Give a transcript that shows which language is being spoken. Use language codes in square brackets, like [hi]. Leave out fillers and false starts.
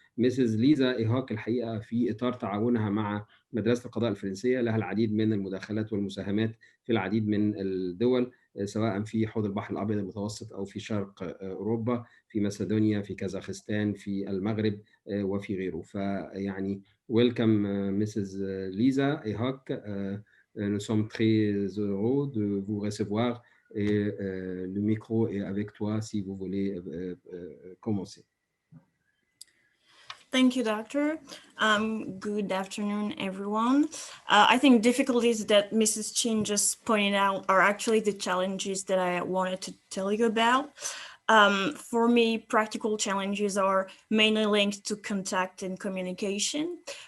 [ar] مسز ليزا إيهاك الحقيقة في إطار تعاونها مع مدرسة القضاء الفرنسية لها العديد من المداخلات والمساهمات في العديد من الدول، سواء في حوض البحر الأبيض المتوسط أو في شرق أوروبا، في مسدونيا، في كازاخستان، في المغرب وفي غيره. فيعني [en] welcome Mrs. Lisa Ihak. [fr] Nous sommes très heureux de vous recevoir et le micro est avec toi si vous voulez commencer. [en] Thank you, Doctor. Good afternoon, everyone. I think difficulties that Mrs. Chin just pointed out are actually the challenges that I wanted to tell you about. For me, practical challenges are mainly linked to contact and communication.